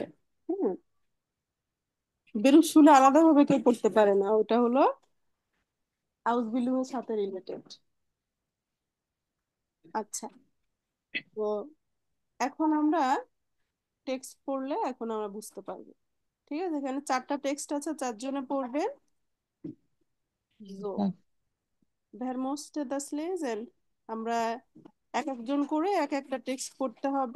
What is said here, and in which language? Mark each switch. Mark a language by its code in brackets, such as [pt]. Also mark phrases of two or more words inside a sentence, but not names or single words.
[bn] হ্যাঁ, বেরুপ শুলে আলাদাভাবে কেউ পড়তে পারে না, ওটা হলো হাউস বিল্ডিং এর সাথে রিলেটেড। আচ্ছা, তো এখন আমরা টেক্সট পড়লে এখন আমরা বুঝতে পারবো। ঠিক আছে, এখানে 4টা টেক্সট আছে, 4 জনে পড়বে। [de] So, wer möchte das lesen? [bn] আমরা এক একজন করে এক একটা টেক্সট পড়তে হবে।